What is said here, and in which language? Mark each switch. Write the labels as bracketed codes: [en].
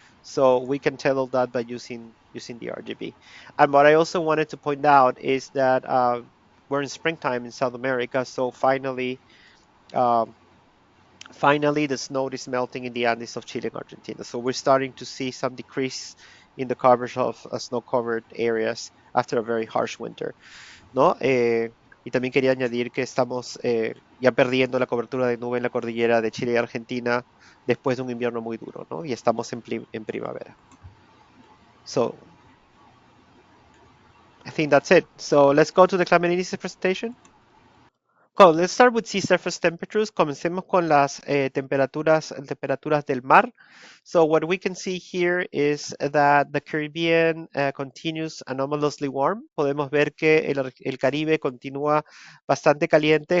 [en] So we can tell all that by using the RGB. And what I also wanted to point out is that we're in springtime in South America, so um, finally the snow is melting in the Andes of Chile and Argentina. So we're starting to see some decrease in the coverage of snow-covered areas after a very harsh winter. [es] ¿No? Y también quería añadir que estamos ya perdiendo la cobertura de nube en la cordillera de Chile y Argentina después de un invierno muy duro, ¿no? Y estamos en primavera. [en] So, I think that's it. So, let's go to the climate indices presentation. Cool. Let's start with sea surface temperatures. [es] Comencemos con las temperaturas del mar. [en] So what we can see here is that the Caribbean continues anomalously warm. [es] Podemos ver que el Caribe continúa bastante caliente.